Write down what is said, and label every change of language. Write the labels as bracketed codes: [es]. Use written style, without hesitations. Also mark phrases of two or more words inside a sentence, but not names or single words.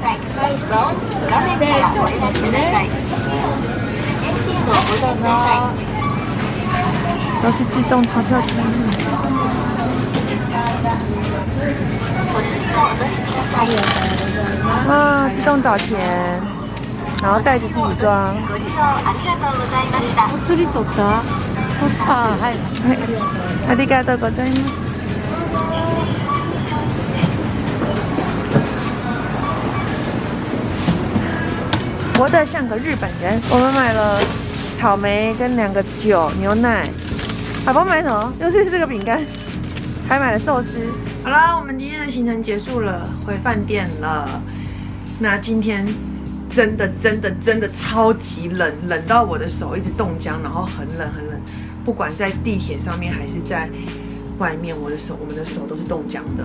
[zh] 都是自动钞票机。啊，自动找钱，然后袋子自己装。 [ja] 釣り取った？取った。はい。ありがとうございます。 [zh] 活得像个日本人。我们买了草莓跟2个酒、牛奶。阿宝买什么？又是这个饼干，还买了寿司。好啦，我们今天的行程结束了，回饭店了。那今天真的超级冷，冷到我的手一直冻僵，然后很冷，不管在地铁上面还是在外面，我们的手都是冻僵的。